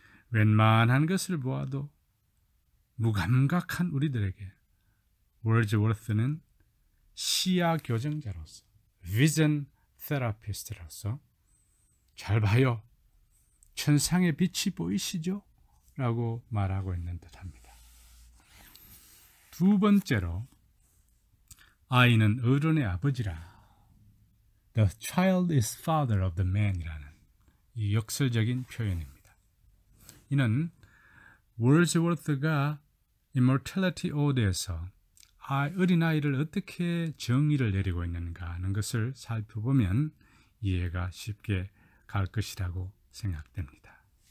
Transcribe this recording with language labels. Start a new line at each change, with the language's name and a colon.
Korean: 웬만한 것을 보아도 무감각한 우리들에게 월즈워스는 시야 교정자로서, 비전 테라피스트로서 잘 봐요, 천상의 빛이 보이시죠? 라고 말하고 있는 듯합니다. 두 번째로, 아이는 어른의 아버지라.
English: The child is father of the man
Korean: 이라는 이 역설적인 표현입니다. 이는 월즈워스가 Immortality Ode에서 어린아이를 어떻게 정의를 내리고 있는가 하는 것을 살펴보면 이해가 쉽게 갈 것이라고 생각됩니다.